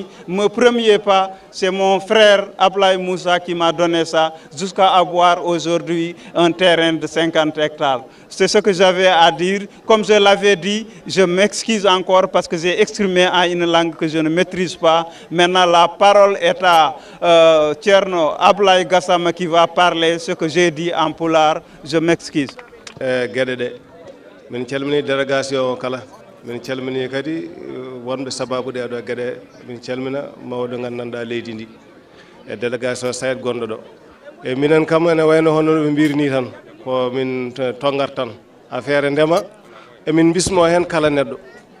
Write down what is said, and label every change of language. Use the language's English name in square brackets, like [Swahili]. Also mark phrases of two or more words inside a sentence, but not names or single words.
[French] Mon premier pas, c'est mon frère Ablaye Moussa qui m'a donné ça, jusqu'à avoir aujourd'hui un terrain de 50 hectares. C'est ce que j'avais à dire. Comme je l'avais dit, je m'excuse encore parce que j'ai exprimé en une langue que je ne maîtrise pas. Maintenant, la parole est à Thierno Ablaye Gassama qui va parler ce que j'ai dit en Pulaar. Je m'excuse. Délégation Kala. [Fula] min calmini kadi wonɓe sababude ɗo gueɗe min calmina mawɗo gandanɗa leydi ndi e délégation Saed gonɗo ɗo e minen kam ene wayno hono ɓe mbirni tan ko min tongat tan affaire ndema emin bismo hen kala neɗɗo